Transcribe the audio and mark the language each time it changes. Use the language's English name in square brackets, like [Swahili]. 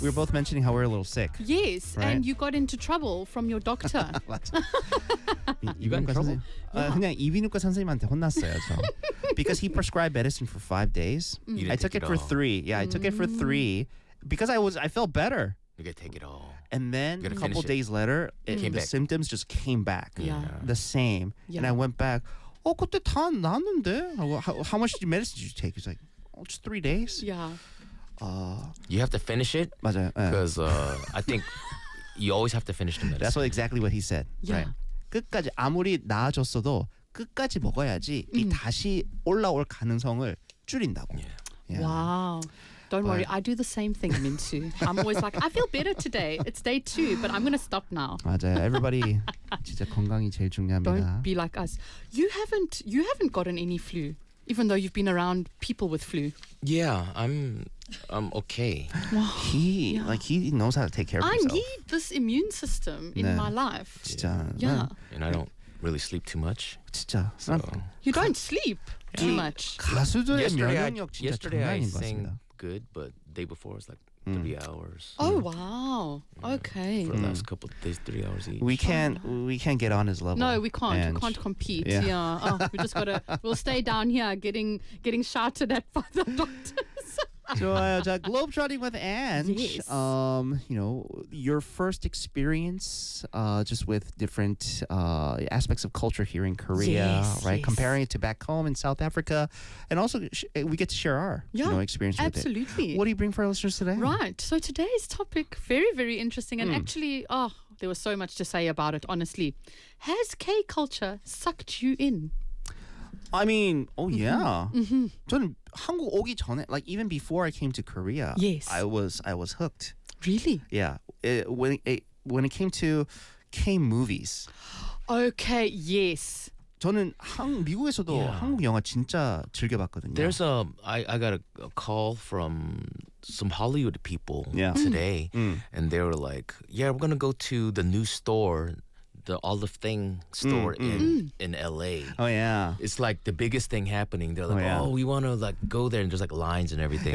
[English] We were both mentioning how we were a little sick. Yes. Right? And you got into trouble from your doctor. You got in trouble? [Korean] 그냥 이비인후과 선생님한테 혼났어요. [English] 저. Because he prescribed medicine for 5 days. I took it for 3. Yeah, I took it for 3 because I felt better. You gotta take it all. And then a couple days later, symptoms just came back. Yeah. The same. Yeah. And I went back. Oh, [Korean] 그때 다 났는데. [English] How much medicine did you take? He's like, oh, just 3 days. Yeah. You have to finish it. [Korean] 맞아요. [English] Because I think you always have to finish the medicine. That's exactly what he said. Yeah. Right. [Korean] 끝까지 아무리 나아졌어도 끝까지 먹어야지 이 다시 올라올 가능성을 줄인다고. [English] Yeah. Yeah. Wow. Don't worry, I do the same thing, Mintu. I'm always like, I feel better today. It's day 2, but I'm going to stop now. [Korean] 맞아요. Everybody, 진짜 건강이 제일 중요합니다. [English] Don't be like us. You haven't gotten any flu, even though you've been around people with flu. Yeah, I'm okay. He knows how to take care of himself. I need this immune system in my life. [Korean] 진짜. [English] Yeah. And I don't really sleep too much. [Korean] 진짜. [English] So. You don't sleep too much. [Korean] 가수들의 면역력 진짜 장난인 것 같습니다. [English] Good, but day before it's like 3 hours. Oh wow! Okay. For the last couple of days, 3 hours each. We can't get on his level. No, we can't. And we can't compete. Yeah. Yeah. We'll stay down here getting shouted at by the doctors. So, Globetrotting with Ange. Yes. You know, your first experience just with different aspects of culture here in Korea, yes, right? Yes. Comparing it to back home in South Africa. And also, we get to share our experience with absolutely. It. What do you bring for our listeners today? Right. So, today's topic, very, very interesting. And actually, there was so much to say about it, honestly. Has K-culture sucked you in? I mean, yeah. Mm-hmm. [Korean] 저는 한국 오기 전에, [English] like even before I came to Korea, yes. I was hooked. Really? Yeah. When it came to K-movies. Okay, yes. [Korean] 저는 미국에서도 한국 영화 진짜 즐겨봤거든요. [English] There's I got a call from some Hollywood people today, and they were like, yeah, we're going to go to the new store, the Olive Thing store in LA. Oh yeah. It's like the biggest thing happening. They're like, we want to like go there, and there's like lines and everything.